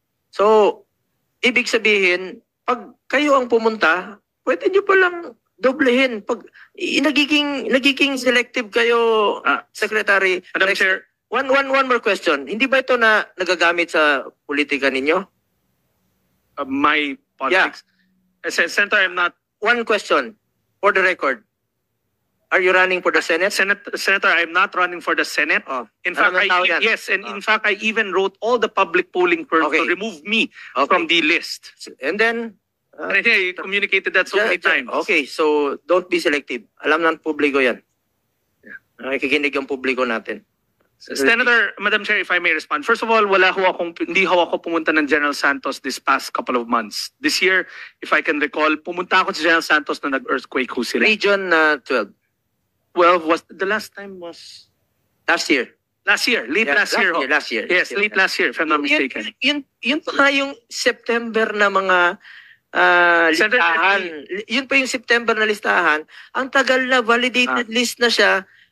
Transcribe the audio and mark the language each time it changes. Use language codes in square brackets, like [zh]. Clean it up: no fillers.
[tl] So, ibig sabihin, pag kayo ang pumunta, pwede nyo palang doblehin. Pag nagiging selective kayo, Secretary. [en] Madam Chair. One more question. [tl] Hindi ba ito na nagagamit sa politika ninyo? [en] My politics. Yeah. Senator, I'm not. One question for the record. Are you running for the Senate? Senator, I'm not running for the Senate. Oh. In fact, in fact, I even wrote all the public polling firms to remove me from the list. And then, I communicated that so many times. Okay, so don't be selective. [tl] Alam ng publiko yan. Nakikinig ang publiko natin. [en] Senator, Madam Chair, if I may respond. First of all, [tl] hindi ako pumunta ng [en] General Santos this past couple of months. This year, if I can recall, [tl] pumunta ako sa General Santos na nag-earthquake ho sila. [en] Region 12. 12 was, the last time was? Last year. Last year, last year. Last year. Yes, late last year, if I'm not mistaken. [tl] Yun pa yung September na mga listahan. Yun pa yung September na listahan. Ang tagal na validated list na siya.